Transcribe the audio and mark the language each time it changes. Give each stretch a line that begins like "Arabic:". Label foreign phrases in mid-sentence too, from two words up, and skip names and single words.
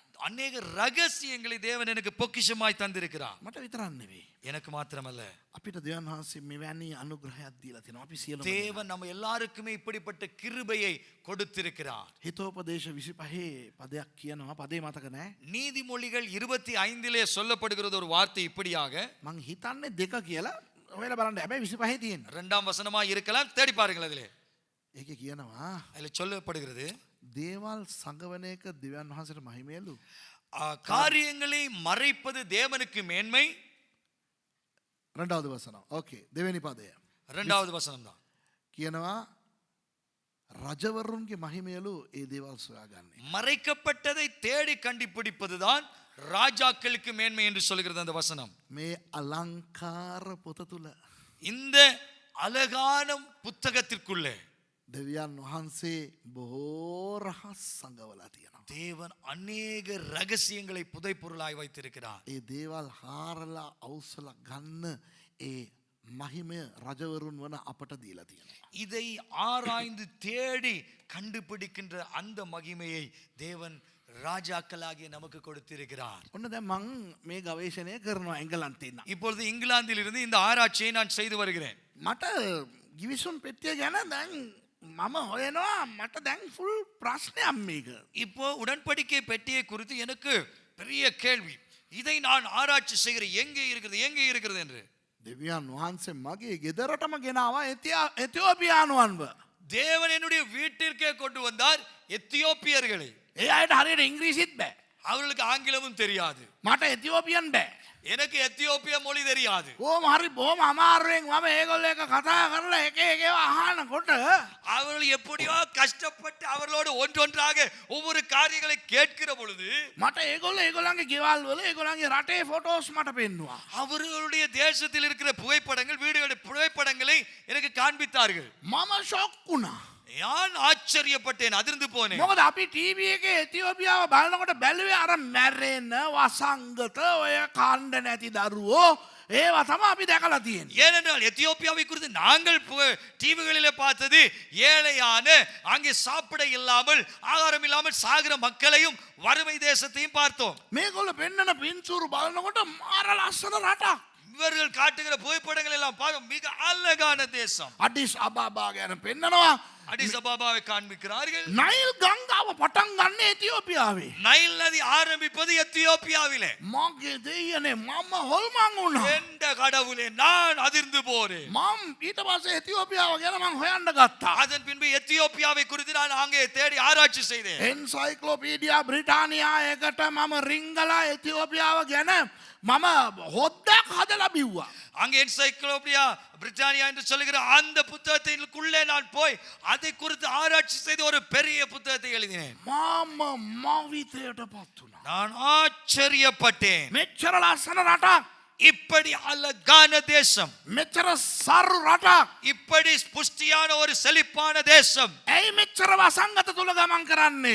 Tamil: அநேக ரகசியங்களை தேவன் எனக்கு பொக்கிஷமாய் தந்திருக்கிறார்.
Sinhala: මට විතරක් නෙවෙයි.
Tamil: எனக்கு மாத்திரமல்ல,
Sinhala: අපිට දෙවියන් වහන්සේ මෙවැනි අනුග්‍රහයක් දීලා තියෙනවා. අපි සියලුම
Tamil: தேவன் நம்ம எல்லாருக்குமே இப்படிப்பட்ட கிருபையை கொடுத்திருக்கிறார்.
Sinhala: හිතෝපදේශ 25 පදයක් කියනවා. පදේ මතක නැහැ.
Tamil: நீதிமொழிகள் 25 சொல்லப்படுகிறது ஒரு வார்த்தை இப்படியாக.
Sinhala: මං හිතන්නේ දෙක කියලා ඔයාලා බලන්න. හැබැයි 25 තියෙන.
Tamil: 2ஆம் வசனமா இருக்கலாம், தேடி பாருங்கள். அதிலே
Sinhala: ඒකේ කියනවා
Tamil: அதில் சொல்லப்படுகிறது,
Sinhala: දේවල් සංගවන එක දෙවියන් වහන්සේට මහිමයලු.
Tamil: காரியங்களை மறைப்பது தேவனுக்கு மேன்மை.
Sinhala: රණ්ඩාවද වසන. ඕකේ. දෙවෙනි පදය.
Tamil: 2வது வசனம் தான்.
Sinhala: කියනවා රජවරුන්ගේ මහිමයලු ඒ දේවල් සොයාගන්නේ.
Tamil: மறைக்கப்பட்டதை தேடி கண்டுபிடிப்பதுதான் ராஜாக்களுக்கு மேன்மை என்று சொல்கிறது அந்த வசனம்.
Sinhala: මේ අලංකාර පොත තුල
Tamil: இந்த அழகான புத்தகத்திற்குள்ளே
Sinhala: දෙවියන් වහන්සේ බොහෝ රහස් සංගවලා තියෙනවා.
Tamil: தேவன் அநேக ரகசியங்களை புதைப்பொருளாய் வைத்திருக்கிறார்.
Sinhala: ඒ දේවල් හාරලා අවසල ගන්න ඒ මහිමය රජවරුන් වන අපට දීලා තියෙනවා.
Tamil: இதை ஆராய்ந்து தேடி கண்டுபிடிக்கின்ற அந்த மகிமையை தேவன் ராஜாக்களாகிய நமக்கு கொடுத்திருக்கிறார்.
Sinhala: ඔන්න දැන් මං මේ ගවේෂණය කරනවා එංගලන්තේ ඉන්න.
Tamil: இப்பொழுது இங்கிலாந்தில் இருந்து இந்த ஆராய்ச்சியை நான் செய்து வருகிறேன்.
Sinhala: මට ගිවිසුම් පෙට්ටිය ගැන දැන් මම හොයනවා. මට දැන් ෆුල් ප්‍රශ්නයක් මේක.
Tamil: இப்போ உடன்படிக்கை பெட்டியை குறித்து எனக்கு பெரிய கேள்வி. இதை நான் ஆராய்ச்சி செய்கிறேன், எங்கே இருக்கிறது என்று.
Sinhala: දෙවියන් වහන්සේ මගේ ගෙදරටම ගෙනාවා එතියෝපියානුවන්ව.
Tamil: தேவன் என்னுடைய வீட்டிற்கே கொண்டு வந்தார் எத்தியோப்பியர்களை.
Sinhala: ඒ අයට හරියට ඉංග්‍රීසිත් බෑ.
Tamil: அவர்களுக்கு ஆங்கிலமும் தெரியாது.
Sinhala: මට එතියෝපියන් බෑ.
Tamil: எனக்கு எத்தியோப்பிய மொழி தெரியாது.
Sinhala: කොහොම හරි බොහොම අමාරුවෙන් මම ඒගොල්ලෝ එක කතා කරලා එක එක ඒවා අහනකොට
Tamil: அவர்கள் எப்படியோ கஷ்டப்பட்டு அவர்களோடு ஒன்றொன்றாக ஒவ்வொரு காரியங்களை கேட்கிற பொழுது
Sinhala: මට ඒගොල්ලන්ගේ ගෙවල් වල ඒගොල්ලන්ගේ රටේ ෆොටෝස් මට පෙන්නුවා.
Tamil: அவர்களுடைய தேசத்தில் இருக்கிற புகைப்படங்கள், வீடுகளுடைய புகைப்படங்களை எனக்கு காண்பித்தார்கள்.
Sinhala: මම ෂොක් වුණා.
Tamil: நான் ஆச்சரியப்பட்டேன், அதிர்ந்து போனேன்.
Sinhala: මොකද අපි ටීවී එකේ එතියෝපියාව බලනකොට බැලුවේ අර මැරෙන වසංගත ඔය කණ්ඩ නැති දරුවෝ ඒවා තමයි අපි දැකලා තියෙන්නේ.
Tamil: ஏனென்றால் எத்தியோப்பியாவை குறித்து நாங்கள் டிவிகளிலே பார்த்தது ஏழையான, அங்கே சாப்பிட இல்லாமல் ஆகாரம் இல்லாமல் சாகிற மக்களையும் வறுமை தேசத்தையும் பார்த்தோம்.
Sinhala: මේගොල්ලෝ පෙන්නන පින්තූරු බලනකොට මාර ලස්සන රටක්.
Tamil: இவர்கள் காட்டுகிற புகைப்படங்கள் எல்லாம் பார்க்க மிக அழகான தேசம்.
Sinhala: අඩිස් අබාබා ගැන පෙන්නනවා.
Tamil: அடிஸ் அபாபாவை காண்பிக்கிறார்கள்.
Sinhala: නයිල් ගංගාව පටන් ගන්න එතියෝපියාවේ.
Tamil: நைல் நதி ஆரம்பிப்பது எத்தியோப்பியாவிலே.
Sinhala: මගේ දෙයියනේ මම හොල්මන් වුණා.
Tamil: எந்த கடவுளே, நான் அதிர்ந்து போறேன்.
Sinhala: මම ඊට පස්සේ එතියෝපියාව ගැන මම හොයන්න ගත්තා.
Tamil: அதன் பின்பு எத்தியோப்பியாவை குறித்து நான் அங்கே தேடி ஆராய்ச்சி செய்தேன்.
Sinhala: එන්සයික්ලෝපීඩියා බ්‍රිටානියා එකට මම රිංගලා එතියෝපියාව ගැන මම හොද්දක් හදලා බිව්වා.
Tamil: அங்கே என்சைக்ளோபீடியா பிரிட்டானியா என்று சொல்லுகிற அந்த புத்தகத்திற்குள்ளே நான் போய் அதை குறித்து ஆராய்ச்சி செய்து ஒரு பெரிய புத்தகத்தை எழுதினேன்.
Sinhala: මම මවිතයට පත් වුණා.
Tamil: நான் ஆச்சரியப்பட்டேன்.
Sinhala: මෙච්චර ලස්සන රටක්,
Tamil: இப்படி அழகான தேசம்,
Sinhala: මෙච්චර සරු රටක්.
Tamil: இப்படி புஷ்டியான ஒரு செழிப்பான தேசம்
Sinhala: ඇයි මෙච්චර වසංගත තුල ගමන් කරන්නේ?